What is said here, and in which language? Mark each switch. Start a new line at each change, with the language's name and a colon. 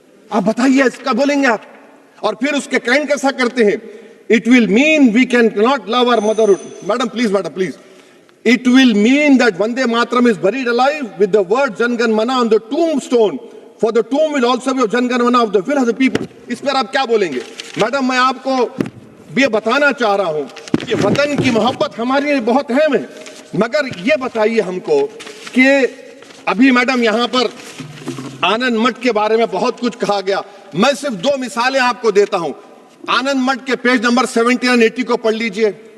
Hindi: आप बताइए, इसका बोलेंगे आप? और फिर उसके काइंड कैसा करते हैं?
English: It will mean we can not love our motherhood. Madam please, it will mean that Vande Mataram is buried alive with the word Jangan Mana on the tombstone, for the tomb will also be of Jangan Mana of the will of the people।
Hindi: इस पर आप क्या बोलेंगे? Madam, मैं आपको ये बताना चाह रहा हूं कि वतन की मोहब्बत हमारे लिए बहुत अहम है, मगर ये बताइए हमको कि अभी मैडम यहाँ पर आनंद मठ के बारे में बहुत कुछ कहा गया। मैं सिर्फ 2 मिसालें आपको देता हूं। आनंद मठ के पेज नंबर 70 और 80 को पढ़ लीजिए।